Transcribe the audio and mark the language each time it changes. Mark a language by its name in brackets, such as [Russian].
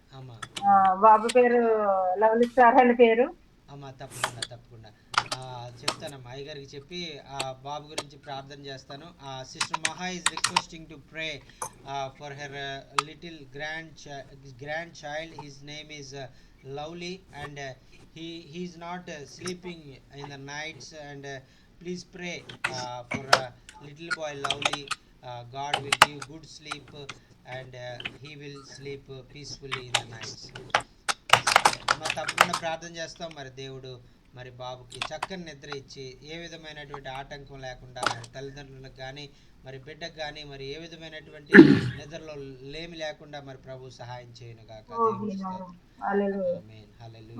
[Telugu] అమ్మా బాబు పేరు lovely star అని పేరు. అమ్మా తప్పకుండా తప్పకుండా చెప్తానమ్మా. అయ్యగారికి చెప్పి బాబు గురించి ప్రార్థన చేస్తాను. [English] Sister Maha is requesting to pray for her little grandchild. His name is Lovely, and he is not sleeping in the nights, and please pray for little boy lovely. God will give good sleep, and he will sleep peacefully in the nights. [Telugu] అమ్మ తప్పకుండా ప్రార్థన చేస్తాం. మరి దేవుడు మరి బాబుకి చక్కని నిద్ర ఇచ్చి ఏ విధమైనటువంటి ఆటంకం లేకుండా మరి తల్లిదండ్రులకు కానీ మరి బిడ్డకు కానీ మరి ఏ విధమైనటువంటి నిద్రలో లేమి లేకుండా మరి ప్రభు సహాయం చేయను గాక. దేవునికి స్తోత్రం. హల్లెలూయా. ఆమేన్. హల్లెలూయా.